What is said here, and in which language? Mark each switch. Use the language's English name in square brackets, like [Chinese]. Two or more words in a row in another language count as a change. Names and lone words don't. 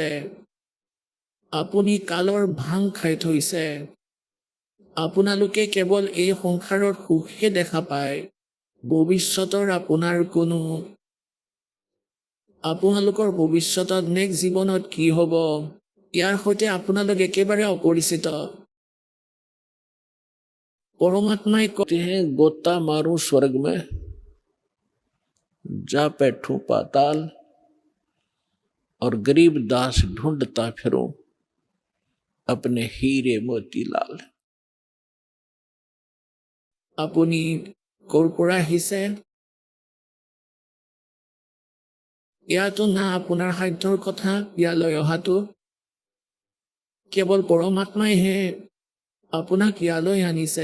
[Assamese] আপুনি কালৰ ভাং খাই থৈছে। আপোনালোকে কেৱল এই সংসাৰৰ সুখহে দেখা পায়। ভৱিষ্যতৰ আপোনালোকৰ ভৱিষ্যতত নেক্সট জীৱনত কি হ'ব, ইয়াৰ সৈতে আপোনালোক একেবাৰে অপৰিচিত। [Hindi] परमात्मा कहते हैं गोता मारूं स्वर्ग में, जा बैठूं पाताल, और गरीब दास ढूंढता फिरूं अपने हीरे मोतीलाल। [Assamese] আপুনি ক'ৰ পৰা আহিছে? ইয়াতো না আপোনাৰ সাধ্যৰ কথা ইয়ালৈ অহাটো। কেৱল পৰমাত্মাইহে আপোনাক ইয়ালৈ আনিছে।